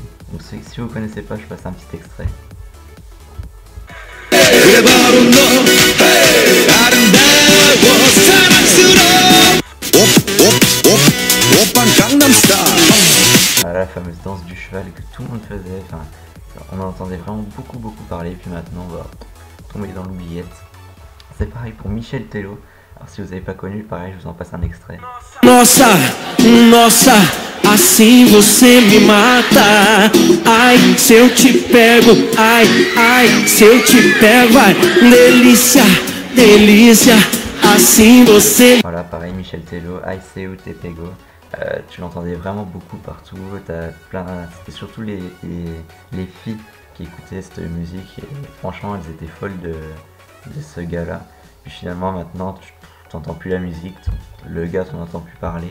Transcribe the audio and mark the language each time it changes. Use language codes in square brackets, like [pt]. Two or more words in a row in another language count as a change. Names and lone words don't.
[fr] Donc si vous connaissez pas, je passe un petit extrait. Voilà, la fameuse danse du cheval que tout le monde faisait. Enfin, on en entendait vraiment beaucoup parler, puis maintenant on va tomber dans l'oubliette. C'est pareil pour Michel Tello. Alors si vous n'avez pas connu, pareil, je vous en passe un extrait. [pt] Nossa, nossa, assim você me mata. Ai, se eu te pego, ai, ai, se eu te pego, ai, delícia, delícia, assim você. [fr] Voilà, pareil, Michel Tello, Ai Seu Te Pego. Tu l'entendais vraiment beaucoup partout. C'était surtout les filles qui écoutaient cette musique et franchement elles étaient folles de ce gars-là. Puis finalement maintenant tu t'entends plus la musique, le gars t'en entends plus parler.